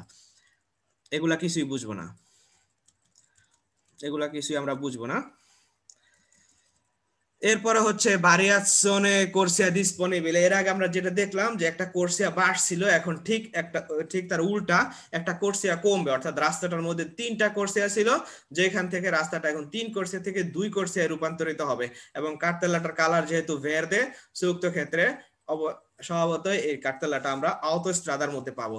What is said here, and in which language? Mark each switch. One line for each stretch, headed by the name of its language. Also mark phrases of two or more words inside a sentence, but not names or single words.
Bangla: এগুলা কিছুই বুঝবো না, এগুলা কিছুই আমরা বুঝবো না। এরপরে হচ্ছে
Italian: variazione corsia disponibile।
Bangla: এর আগে আমরা যেটা দেখলাম যে একটা কোর্সিয়া বাড়ছিল, এখন ঠিক তার উল্টা একটা কোর্সিয়া কমবে, অর্থাৎ রাস্তাটার মধ্যে 3টা কোর্সিয়া ছিল, যেখান থেকে রাস্তাটা এখন 3 কোর্সিয়া থেকে 2 কোর্সিয়ায় রূপান্তরিত হবে। এবং কার্তেলাটার কালার যেহেতু ভেরদে, সুক্ত ক্ষেত্রে স্বভাবতই এই কার্তেলাটা আমরা autostradaর মধ্যে পাবো।